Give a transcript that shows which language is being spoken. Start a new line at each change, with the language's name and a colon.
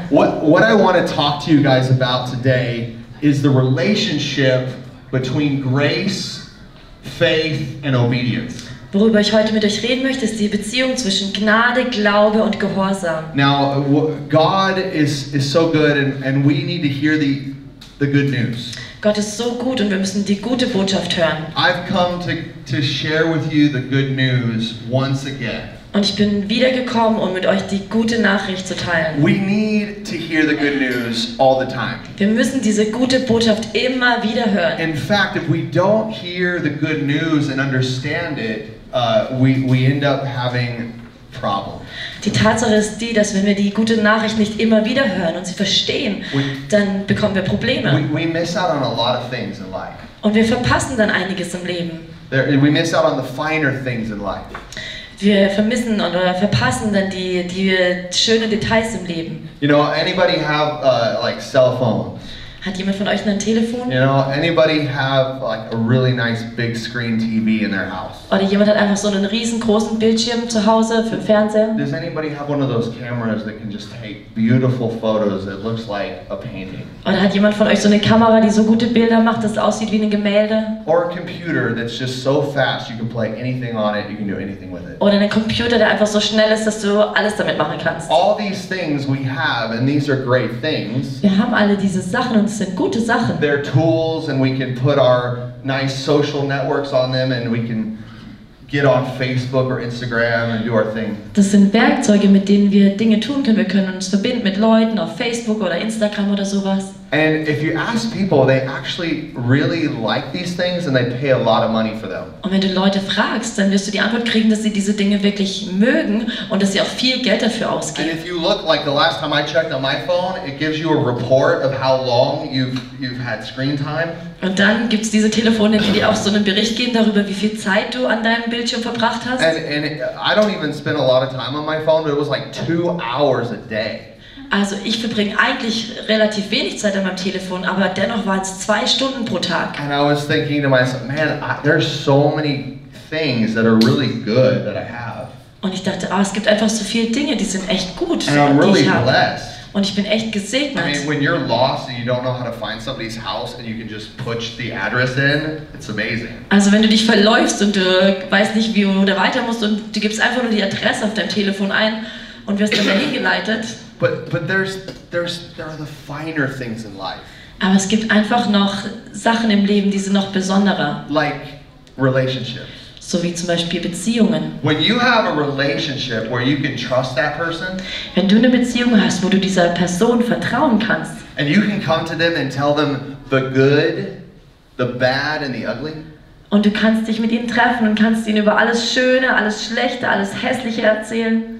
English: what I want to talk to you guys about today is the relationship between grace, faith, and obedience.
German: Worüber ich heute mit euch reden möchte, ist die Beziehung zwischen Gnade, Glaube und Gehorsam.
English: Now, God is so good, and we need to hear the good news.
German: Gott ist so gut und wir müssen die gute Botschaft hören.
English: I've come to share with you the good news once again.
German: Und ich bin wiedergekommen, um mit euch die gute Nachricht zu teilen.
English: We need to hear the good news all the time.
German: Wir müssen diese gute Botschaft immer wieder hören.
English: In fact, if we don't hear the good news and understand it, we end up having problems.
German: Die Tatsache ist die, dass wenn wir die gute Nachricht nicht immer wieder hören und sie verstehen, dann bekommen wir Probleme.
English: We miss out on a lot of things in life.
German: Und wir verpassen dann einiges im Leben.
English: We miss out on the finer things in life.
German: Wir vermissen oder verpassen dann die schönen Details im Leben.
English: You know, anybody have like cell phones?
German: Hat jemand von euch ein Telefon?
English: You know, anybody have like a really nice big screen TV in their house?
German: Oder jemand hat einfach so einen riesengroßen Bildschirm zu Hause für den Fernseher?
English: Does anybody have one of those cameras that can just take beautiful photos that looks like a painting?
German: Oder hat jemand von euch so eine Kamera, die so gute Bilder macht, dass es aussieht wie ein Gemälde?
English: Or a computer that's just so fast you can play anything on it, you can do anything with it.
German: Oder einen Computer, der einfach so schnell ist, dass du alles damit machen kannst.
English: All these things we have, and these are great things.
German: Wir haben alle diese Sachen und es sind gute Sachen.
English: They're tools, and we can put our nice social networks on them, and we can get on Facebook or Instagram and do our thing.
German: Das sind Werkzeuge, mit denen wir Dinge tun können. Wir können uns verbinden mit Leuten auf Facebook oder Instagram oder sowas.
English: And if you ask people, they actually really like these things and they pay a lot of money for them.
German: Und wenn du Leute fragst, dann wirst du die Antwort kriegen, dass sie diese Dinge wirklich mögen und dass sie auch viel Geld dafür
English: And
German: ausgeben.
English: if you look, like the last time I checked on my phone, it gives you a report of how long you've had screen time.
German: Und dann gibt es diese Telefone, die dir auch so einen Bericht geben darüber, wie viel Zeit du an deinem Bildschirm verbracht hast.
English: And I don't even spend a lot of time on my phone, but it was like 2 hours a day.
German: Also ich verbringe eigentlich relativ wenig Zeit an meinem Telefon, aber dennoch waren es 2 Stunden pro Tag.
English: And I was thinking to myself, man, there's so many things that are really good that I have.
German: Und ich dachte, es gibt einfach so viele Dinge, die sind echt gut,
English: And I'm
German: die
English: really
German: ich habe.
English: blessed.
German: Und ich bin echt
English: I
German: gesegnet.
English: mean, when you're lost and you don't know how to find somebody's house and you can just push the address in, it's amazing.
German: Also wenn du dich verläufst und du weißt nicht, wie du da weiter musst und du gibst einfach nur die Adresse auf deinem Telefon ein und wirst dann dahin geleitet.
English: But there are the finer things in life.
German: Aber es gibt einfach noch Sachen im Leben, die sind noch besonderer.
English: Like relationships.
German: So wie zum Beispiel Beziehungen.
English: When you have a relationship where you can trust that person
German: Wenn du eine Beziehung hast, wo du dieser Person vertrauen kannst
English: and you can come to them and tell them the good, the bad and the ugly.
German: und du kannst dich mit ihnen treffen und kannst ihnen über alles Schöne, alles Schlechte, alles Hässliche erzählen.